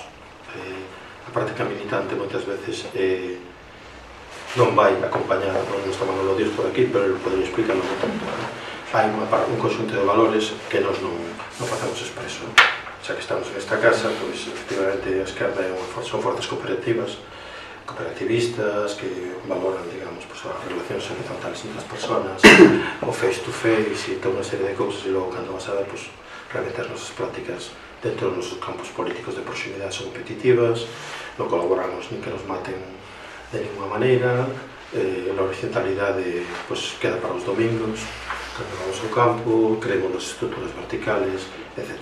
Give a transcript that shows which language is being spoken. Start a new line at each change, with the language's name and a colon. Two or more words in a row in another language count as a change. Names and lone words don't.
Galician: A práctica militante moitas veces non vai acompañada, non está Manolo Díaz por aquí, pero ele podería explicarlo un tanto. Hai un conxunto de valores que nós non facemos expreso. Xa que estamos nesta casa, pois, efectivamente, a esquerda son forzas cooperativistas que valoran, digamos, as relacións horizontales entre as persoas, o
English: face to face
Galician: e toda unha serie de cousas, e logo, cando vas a ver, realmente as nosas prácticas dentro dos nosos campos políticos de proximidade son competitivas, non colaboramos nin que nos maten de ninguna maneira, a horizontalidade queda para os domingos, cando vamos ao campo, creemos nas estruturas verticales, etc.